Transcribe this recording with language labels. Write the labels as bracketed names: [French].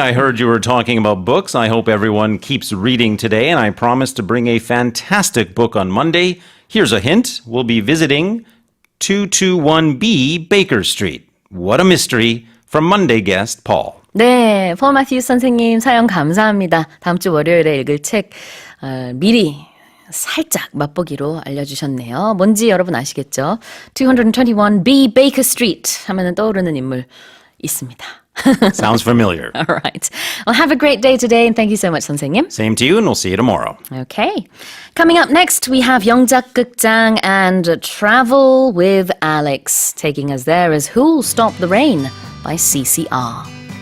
[English] I heard you were talking about books. I hope everyone keeps reading today, and I promise to bring a fantastic book on Monday. Here's a hint. We'll be visiting 221B Baker Street. What a mystery. From Monday guest Paul. [Korean] 네, 폴 마티우스 선생님 사연 감사합니다. 다음 주 월요일에 읽을 책 미리 살짝 맛보기로 알려주셨네요. 뭔지 여러분 아시겠죠? 221B Baker Street 하면은 떠오르는 인물 있습니다. [English] Sounds familiar. All right. Well, have a great day today and thank you so much, 선생님. Same to you, and we'll see you tomorrow. Okay. Coming up next, we have 영작극장 and Travel with Alex. Taking us there is Who'll Stop the Rain by CCR.